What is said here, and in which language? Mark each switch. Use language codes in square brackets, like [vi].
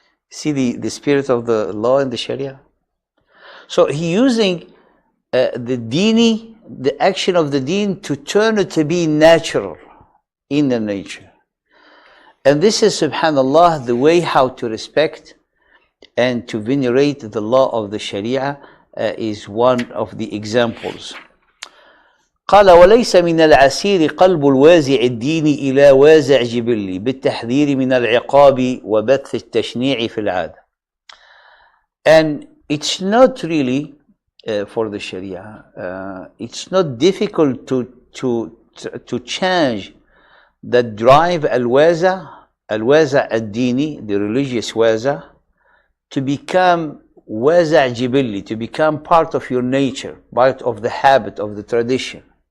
[en] See the spirit of the law in the Sharia? So he using the action of the deen to turn it to be natural in the nature. And this is, subhanallah, the way how to respect and to venerate the law of the Sharia is one of the examples. [ar] قال وليس من العسير قلب الوازع الديني إلى وازع جبلي بالتحذير من العقاب وبث التشنيع في العادة. [en] And it's not really for the Sharia, it's not difficult to change the drive al-waza ad-dini, the religious waza, to become waza jibili, to become part of your nature, part of the habit, of the tradition.